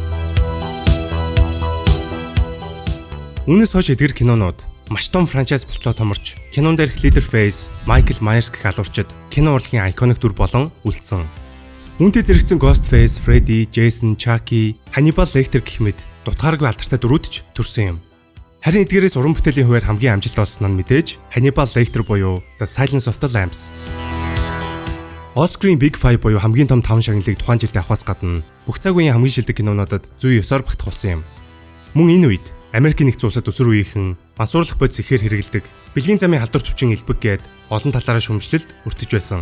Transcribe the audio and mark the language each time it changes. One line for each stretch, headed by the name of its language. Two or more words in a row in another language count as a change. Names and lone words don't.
Mongolian: Үүнээс хойш эдгээр кинонууд маш том франчайз болтлоо томорч, кинон дээрх Leatherface, Michael Myers гэх алуурчид кино урлагийн айконик дүр болон үлдсэн. Үүнтэй зэрэгцэн Ghostface, Freddy, Jason, Chucky, Hannibal Lecter гэх мэт дутгааргүй алдартай дүрүүд ч төрсөн юм. Харин эдгээрээс уран бүтээлийн хувьд хамгийн амжилт олсон нь мэдээж Hannibal Lecter буюу The Silence of the Lambs. Oscar-ийн Big Five буюу хамгийн том 5 шагналыг тухайн жилд авахаас гадна бүх цаг үеийн хамгийн шилдэг кинонуудад зүй ёсоор багтах болсон юм. Мөн энэ үед Америкийн нэгдсэн улсад өсвөр үеийнхэн мансуурлах бодис ихээр хэрэгэлдэг, бэлгийн замын халдвар төвчин элбэг гээд олон талаараа шүүмжлэлд өртөж байсан.